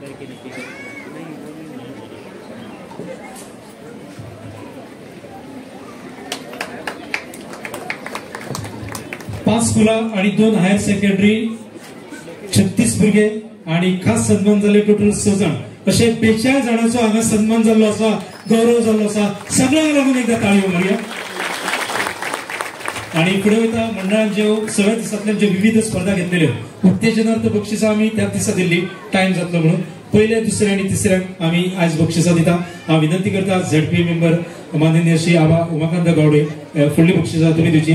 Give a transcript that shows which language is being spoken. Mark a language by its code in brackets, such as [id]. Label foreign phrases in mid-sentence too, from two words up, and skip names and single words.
[kok] पाच स्कुला आणि 2 [en] Higher Secondary [kok] 36 भुरगे आणि खास सन्मान झाले टोटल 6 जण. असे 42 जणांचो हांगा सन्मान जाल्लो आसा, गौरव जाल्लो आसा. सगळ्यांक लागून एकदा ताळयो मारया. आणि पुढे वयता मंडळान ज्यो 6 दिसांतल्यान ज्यो विविध स्पर्धा घेतलेल्यो उत्तेजनार्थ बक्षिसां आमी त्या दिसा दिल्ली टाइम जातलो म्हणून. पयले दुसरे आणि तिसऱ्यांक आमी आज बक्षिसां दिता. हांव विनंती करता झेडपी मेंबर माननीय श्री आबा उमाकांत गावडे फुडली बक्षिसां तुमी दिवची.